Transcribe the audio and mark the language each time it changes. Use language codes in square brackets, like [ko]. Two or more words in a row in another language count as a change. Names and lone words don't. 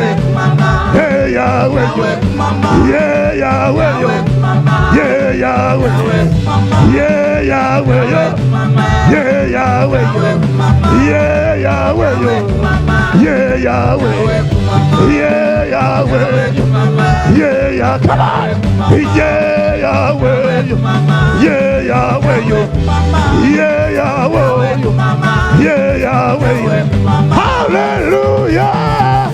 [ln] Yahweh, mama. Hey Yahweh yo. Yahweh, mama. Yeah Yahweh yo. Yahweh, mama. Yeah Yahweh. Yahweh, mama. Yeah Yahweh yo. Mama. Yeah Yahweh yo. Yahweh, mama. Yeah Yahweh yo. Mama. Yeah Yahweh. Yahweh, mama. Yeah Yahweh. Mama. [en] Yeah Yahweh. Come on. Yeah Yahweh. Yeah Yahweh. Yeah Yahweh. Yeah Yahweh. Hallelujah.